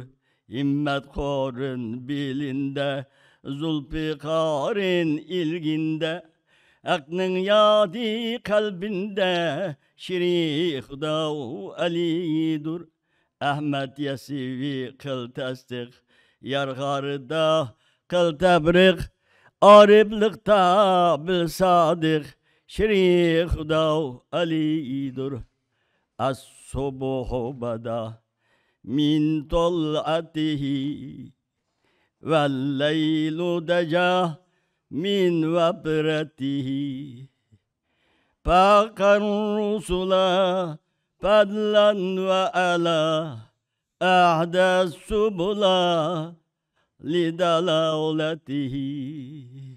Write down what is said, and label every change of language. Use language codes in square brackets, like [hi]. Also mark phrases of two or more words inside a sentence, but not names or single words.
[uz] İmmet korun bilinde, Zulfikar'ın ilginde, Aklın yadi kalbinde, Şiri Huda Ali'dur. Ahmet Yesevi kıl tasdik, Yargarda kıl tebrik, Ariflikta bil sadık, Şiri Huda Ali'dur. [ar] الصبح بدا من طلعته، والليل دجى من وفرته. فاق الرسلا فضلا وعلا، أهدى السبلا لدلالته.